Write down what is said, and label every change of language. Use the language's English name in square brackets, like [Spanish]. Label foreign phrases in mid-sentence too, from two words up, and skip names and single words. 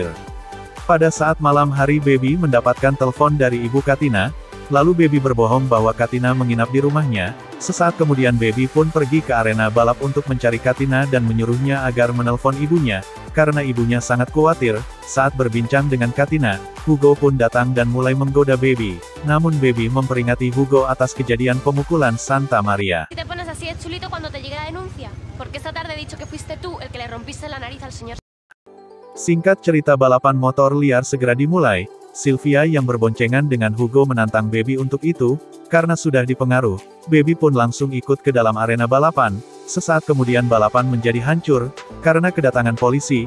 [Indonesian] Pada saat malam hari Baby mendapatkan telepon dari ibu Katina, lalu Baby berbohong bahwa Katina menginap di rumahnya. Sesaat kemudian Baby pun pergi ke arena balap untuk mencari Katina dan menyuruhnya agar menelpon ibunya, karena ibunya sangat khawatir. Saat berbincang dengan Katina, Hugo pun datang dan mulai menggoda Baby. Namun Baby memperingati Hugo atas kejadian pemukulan Santa Maria. [Spanish] Te pones así de chulito cuando te llegue la denuncia, porque esta tarde he dicho que fuiste tú el que le rompiste la nariz al señor. [Indonesian] Singkat cerita, balapan motor liar segera dimulai. Sylvia yang berboncengan dengan Hugo menantang Baby untuk itu, karena sudah dipengaruh. Baby pun langsung ikut ke dalam arena balapan. Sesaat kemudian balapan menjadi hancur, karena kedatangan polisi.